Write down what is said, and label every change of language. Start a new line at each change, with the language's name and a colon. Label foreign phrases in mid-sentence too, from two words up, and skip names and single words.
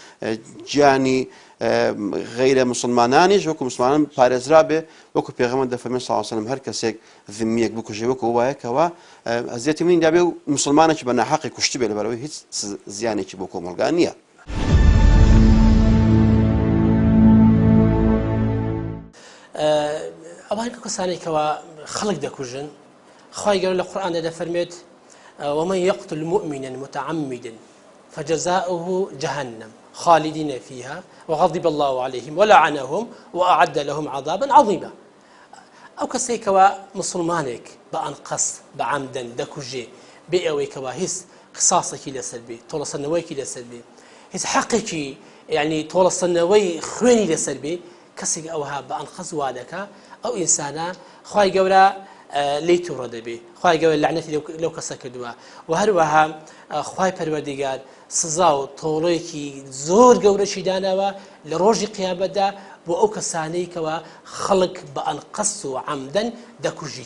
Central Kurdish: گیانی غەیرە مسلمانانیش وەکو مسلمانان پارێزرا بێ وەکو پێغەمبەر دەفەرمێ
Arabic: صلی الله علیه وسلم
Central Kurdish: هەر کەسێک ذمیەک بکوژێ وەکو وایەکەوە ئەزیەتی منی دابێ و مسلمانێکی بە ناحەقی کوشتی بێ لەبەرەوەی هیچ زیانێکی بۆ کۆمەلگا نییە ئەوان کەسانێکەوە خەڵک دەکوژن خوای گەورە لە قورئاندا دەفەرمێت
Arabic: ومن يقتل مؤمنا متعمدا فجزاؤه جهنم خالدين فيها وغضب الله عليهم ولعنهم وأعد لهم عذابا عظيما
Central Kurdish: ئەو کەسێکەوە مسلمانێک بە ئەنقەس بە عەمدەن دەکوژێ بێ ئەوەیەکەوە هیچ قساسێکی لەسەر بێ تۆڵەسەندنەوەیەکی لەسەر بێ هیچ حەقێکی یعنی تۆڵەسەندنەوەی خوێنی لەسەر بێ کەسێک ئەوها بە ئەنقەس وا دەکا ئەو ئینسانە خوای گەورە لی تووڕە دەبێ خوای گەورە لعنەتی لەو کەسە کردووە و هەروەها خوای پەروەردیگار سزا و تۆڵەیەکی زۆر گەورەشی داناوە لە ڕۆژی قیامەتدا بۆ ئەو کەسانەی کەوە خەڵک بە ئەنقەس و عەمدەن دەکوژیت.